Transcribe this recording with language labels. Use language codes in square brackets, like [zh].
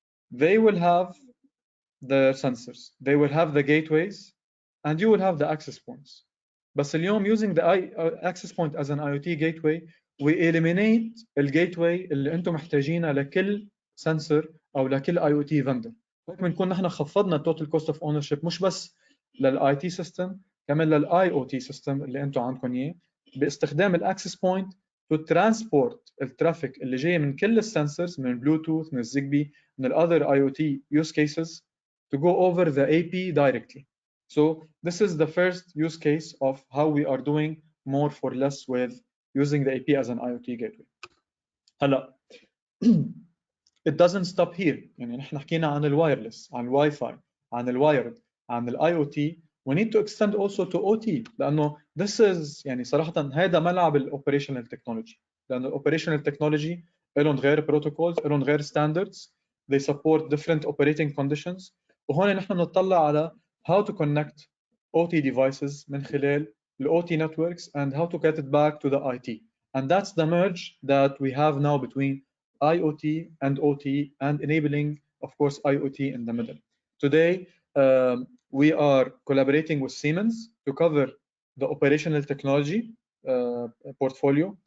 [en] They will have the sensors, they will have the gateways, and you will have the access points. [ar] بس اليوم [en] using the access point as an IoT gateway, we eliminate الgateway [ar] اللي انتم محتاجينها لكل [en] sensor او لكل IoT vendor. [ar] هيك بنكون نحن خفضنا total cost of ownership مش بس للاي تي سيستم، كمان للاي او تي سيستم اللي انتم عندكم اياه، باستخدام الاكسس بوينت تو ترانسبورت الترافيك اللي جاي من كل السنسورز، من البلوتوث، من الزيجبي، من الاذر اي او تي يوز كيسز [en] to go over the AP directly. So this is the first use case of how we are doing more for less with using the AP as an IoT gateway. هلا it doesn't stop here. [ar] يعني نحن حكينا عن الوايرلس، عن الواي فاي، عن الوايرد، عن الاي او تي. [en] we need to extend also to OT [ar] لانه this is يعني صراحه هذا ملعب الاوبريشنال تكنولوجي، لانه الاوبريشنال تكنولوجي لهم غير بروتوكولز، لهم غير ستاندردز، [en] they support different operating conditions. [ar] وهون نحن بنطلع على [en] how to connect OT devices من خلال ال OT networks and how to get it back to the IT. And that's the merge that we have now between IoT and OT and enabling, of course, IoT in the middle. Today, we are collaborating with Siemens to cover the operational technology portfolio.